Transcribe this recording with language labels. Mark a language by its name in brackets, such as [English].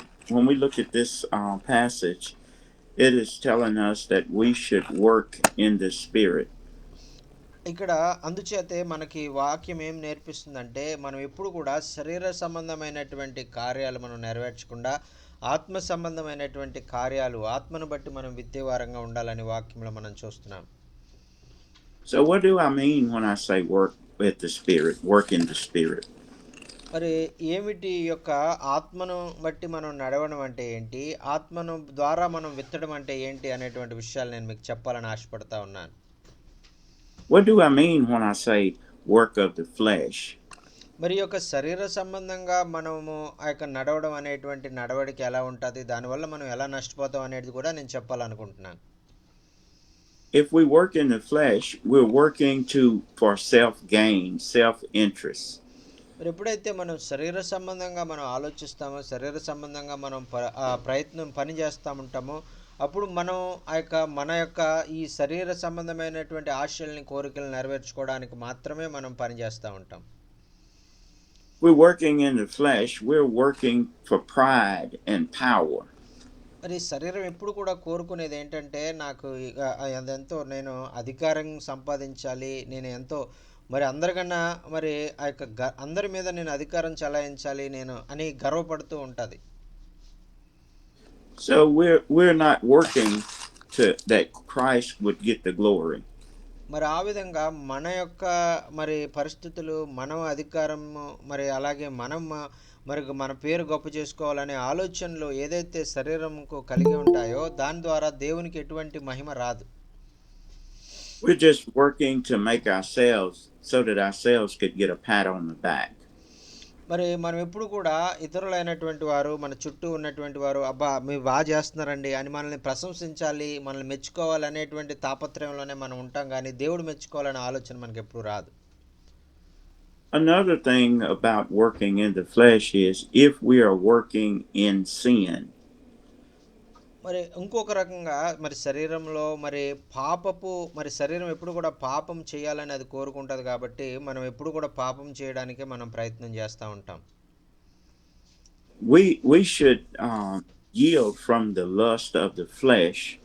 [English] When we look at this passage, it is telling us that we should work in the spirit. [Telugu] ఇక్కడ అందుచేతే మనకి వాక్యం ఏం నేర్పిస్తుందంటే మనం ఎప్పుడు కూడా శరీర సంబంధమైనటువంటి కార్యాలు మనం నెరవేర్చకుండా ఆత్మ సంబంధమైనటువంటి కార్యాలు ఆత్మను బట్టి మనం విత్తేవారంగా ఉండాలని వాక్యంలో మనం చూస్తున్నాం. [English] So what do I mean when I say work with the spirit, work in the spirit? [Telugu] మరి ఏమిటి ఈ యొక్క ఆత్మను బట్టి మనం నడవడం అంటే ఏంటి, ఆత్మను ద్వారా మనం విత్తడం అంటే ఏంటి అనేటువంటి విషయాలు నేను మీకు చెప్పాలని ఆశపడతా ఉన్నాను. [English] What do I mean when I say work of the flesh? [Telugu] మరి యొక్క శరీర సంబంధంగా మనము ఆ యొక్క నడవడం అనేటువంటి నడవడికి ఎలా ఉంటుంది, దానివల్ల మనం ఎలా నష్టపోతాం అనేది కూడా నేను చెప్పాలనుకుంటున్నాను. [English] If we work in the flesh, we're working for self-gain, self-interest. [Telugu] మరి ఎప్పుడైతే మనం శరీర సంబంధంగా మనం ఆలోచిస్తామో, శరీర సంబంధంగా మనం పని చేస్తూ ఉంటామో, అప్పుడు మనం మన యొక్క ఈ శరీర సంబంధమైనటువంటి ఆశల్ని కోరికలు నెరవేర్చుకోవడానికి మాత్రమే మనం పని చేస్తూ ఉంటాం. [English] We're working in the flesh, we're working for pride and power. [Telugu] మరి శరీరం ఎప్పుడు కూడా కోరుకునేది ఏంటంటే నాకు అదెంతో నేను అధికారం సంపాదించాలి, నేను ఎంతో మరి అందరికన్నా మరి ఆ యొక్క అందరి మీద నేను అధికారం చలాయించాలి నేను అని గర్వపడుతూ ఉంటుంది. [English] So we're not working that Christ would get the glory. [Telugu] మరి ఆ విధంగా మన యొక్క మరి పరిస్థితులు, మనం అధికారము, మరి అలాగే మరి మన పేరు గొప్ప చేసుకోవాలనే ఆలోచనలు ఏదైతే శరీరంకు కలిగి ఉంటాయో దాని ద్వారా దేవునికి ఎటువంటి మహిమ రాదు. [English] We're just working to make ourselves so that ourselves could get a pat on the back. [Telugu] మరి మనం ఎప్పుడు కూడా ఇతరులైనటువంటి వారు మన చుట్టూ ఉన్నటువంటి వారు అబ్బా మీరు బాగా చేస్తున్నారండి అని మనల్ని ప్రశంసించాలి, మనల్ని మెచ్చుకోవాలి అనేటువంటి తాపత్రయంలోనే మనం ఉంటాం, కానీ దేవుడు మెచ్చుకోవాలనే ఆలోచన మనకి ఎప్పుడు రాదు. [English] Another thing about working in the flesh is if we are working in sin. [Telugu] మరి ఇంకొక రకంగా మరి శరీరంలో మరి మరి శరీరం ఎప్పుడు కూడా పాపం చేయాలని అది కోరుకుంటుంది, కాబట్టి మనం ఎప్పుడు కూడా పాపం చేయడానికే మనం ప్రయత్నం చేస్తూ ఉంటాం. [English] We should yield from the lust of the flesh.